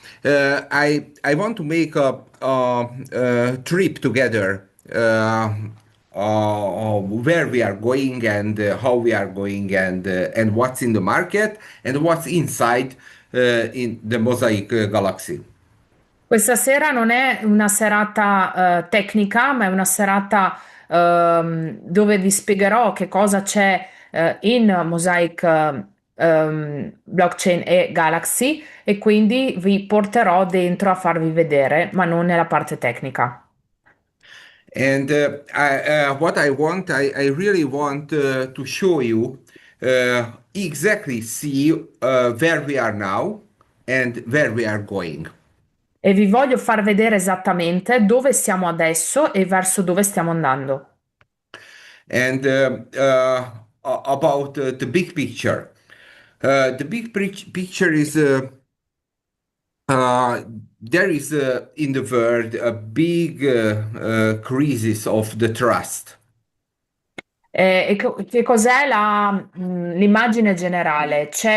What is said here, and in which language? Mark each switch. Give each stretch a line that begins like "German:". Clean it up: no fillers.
English: I want to make a trip together where we are going and how we are going and what's in the market and what's inside in the Mosaic Galaxy.
Italian: Questa sera non è una serata tecnica, ma è una serata dove vi spiegherò che cosa c'è in Mosaic Blockchain e Galaxy e quindi vi porterò dentro a farvi vedere, ma non nella parte tecnica.
English: And what I want, I really want to show you exactly see where we are now and where we are going.
Italian: E vi voglio far vedere esattamente dove siamo adesso e verso dove stiamo andando.
English: And about the big picture. The picture is uh, there is in the world a big crisis of the trust.
Italian: Che cos'è l'immagine generale?